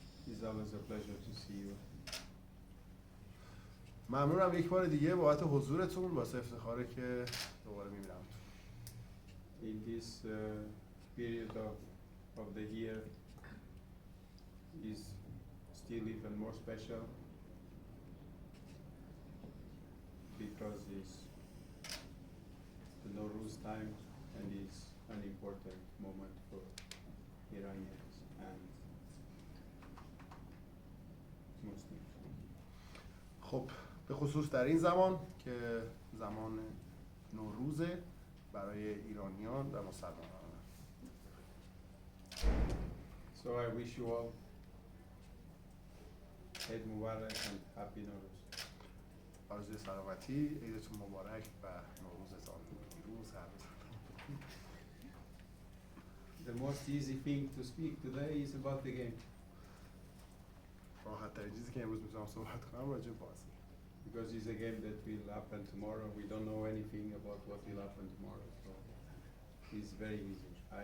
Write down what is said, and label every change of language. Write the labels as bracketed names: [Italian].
[English] It's always a pleasure to see you. [Persian] ممنونم یک بار دیگه بابت حضورتون، واسه افتخاره که دوباره می‌بینم. [English] In this period of the year is still even more special because it's the Nowruz time and it's an important moment for Iranians and Muslims. [Persian] خب به خصوص در این زمان که زمان نوروزه برای ایرانیان و مسلمانان. [English] So I wish you all Eid Mubarak and Happy Nowruz. [Persian] آرزوی سلامتی، عیدتون مبارک و نوروزتان پیروز. [English] The most easy thing to speak today is about the game. [Persian] راحت ترین چیزی که امروز میتونم صحبت کنم راجع به بازی. [English] Because it's a game that will happen tomorrow. We don't know anything about what will happen tomorrow, so it's very easy.